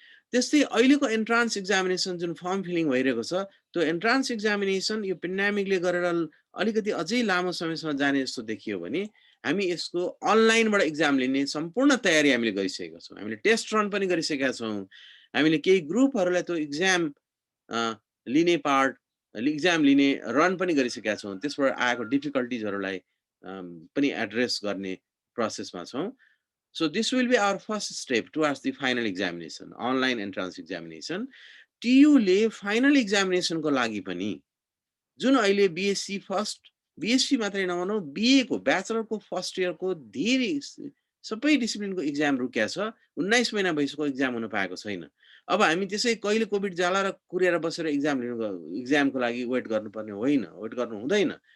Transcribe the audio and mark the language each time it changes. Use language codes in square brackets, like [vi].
[ne] त्यस्तै अहिलेको entrance examination जुन फर्म फिलिङ भइरहेको छ, त्यो एन्ट्रान्स एक्जामिनेसन यो पेन्डेमिकले गरेर अलिकति अझै लामो समयसम्म जाने जस्तो देखियो भने हामी यसको अनलाइनबाट एक्जाम लिने सम्पूर्ण तयारी हामीले गरिसकेका छौँ। हामीले टेस्ट रन पनि गरिसकेका छौँ। हामीले केही ग्रुपहरूलाई त्यो एक्जाम लिने एक्जाम लिने रन पनि गरिसकेका छौँ। त्यसबाट आएको डिफिकल्टिजहरूलाई पनि एड्रेस गर्ने प्रोसेसमा छौँ। [en] So this will be our first step towards the final examination, online entrance examination. [ne] TU ले final examination को लागि पनि जुन अहिले बिएससी मात्रै नभनौँ, बिए को ब्याचलरको फर्स्ट इयरको धेरै सबै डिसिप्लिनको एक्जाम रुकेको छ। 19 महिना भइसक्यो एक्जाम हुन पाएको छैन। अब हामी त्यसै कहिले कोभिड जाला र कुरेर बसेर एक्जामको लागि वेट गर्नुपर्ने होइन, वेट गर्नु हुँदैन।